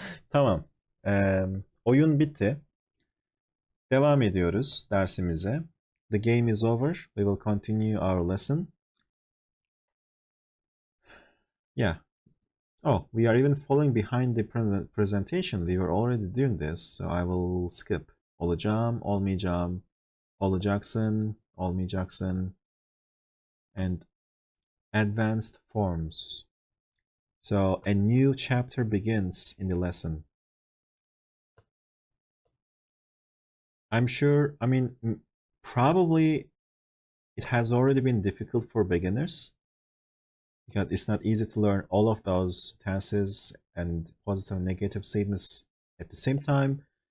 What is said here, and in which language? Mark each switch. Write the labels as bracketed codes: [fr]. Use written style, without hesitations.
[tr] Tamam. Oyun bitti. Devam ediyoruz dersimize. [en] The game is over. We will continue our lesson. Yeah. Oh, we are even falling behind the presentation. We were already doing this, so I will skip. [tr] Olacağım, olmayacağım, olacaksın, olmayacaksın, [en] and advanced forms. So a new chapter begins in the lesson. I'm sure, I mean, probably it has already been difficult for beginners because it's not easy to learn all of those tenses and positive and negative statements at the same time.